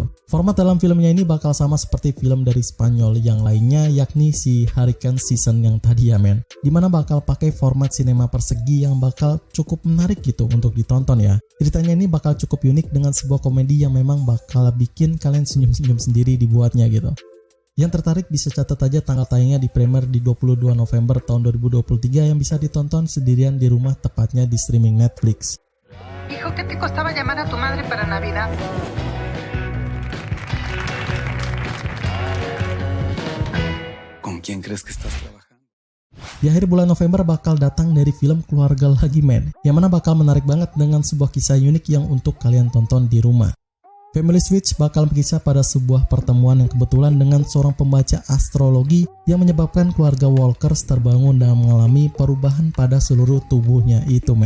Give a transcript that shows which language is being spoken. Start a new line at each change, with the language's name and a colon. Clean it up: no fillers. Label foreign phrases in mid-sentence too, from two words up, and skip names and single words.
Indonesian: Format dalam filmnya ini bakal sama seperti film dari Spanyol yang lainnya, yakni si Hurricane Season yang tadi ya men, dimana bakal pakai format sinema persegi yang bakal cukup menarik gitu untuk ditonton ya. Ceritanya ini bakal cukup unik dengan sebuah komedi yang memang bakal bikin kalian senyum-senyum sendiri dibuatnya gitu. Yang tertarik bisa catat aja tanggal tayangnya di Premiere di 22 November tahun 2023 yang bisa ditonton sendirian di rumah, tepatnya di streaming Netflix.
Spanish: Hijo, ¿qué te costaba llamar a tu madre para Navidad? ¿Con quién crees que estás trabajando?
Indonesian: Di akhir bulan November bakal datang dari film Keluarga Lagi Men, yang mana bakal menarik banget dengan sebuah kisah unik yang untuk kalian tonton di rumah. Family Switch bakal berkisah pada sebuah pertemuan yang kebetulan dengan seorang pembaca astrologi yang menyebabkan keluarga Walkers terbangun dan mengalami perubahan pada seluruh tubuhnya itu men.